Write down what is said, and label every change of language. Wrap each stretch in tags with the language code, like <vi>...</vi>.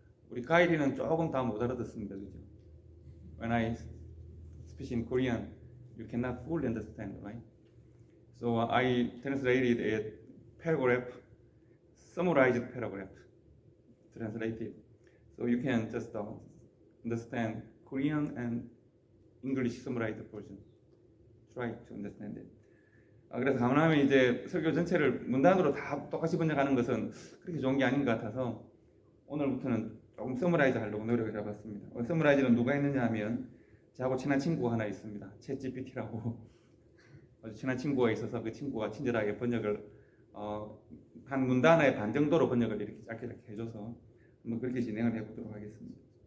<ko>우리 가일이는 조금 다 못 알아듣습니다. 그죠?</ko> <en>When I speak in Korean, you cannot fully understand, right? So I translated a paragraph, summarized paragraph, translated. So you can just understand Korean and English summarized version. Try to understand it.</en> <ko>그래서 가능하면 이제 설교 전체를 문단으로 다 똑같이 번역하는 것은 그렇게 좋은 게 아닌 것 같아서 오늘부터는 조금 서머라이즈 하려고 노력을 해봤습니다. 서머라이즈는 누가 했느냐 하면 저하고 친한 친구가 하나 있습니다. 챗GPT라고 아주 친한 친구가 있어서 그 친구가 친절하게 번역을 한 문단의 반 정도로 번역을 이렇게 짧게 해줘서 한번 그렇게 진행을 해보도록 하겠습니다.</ko>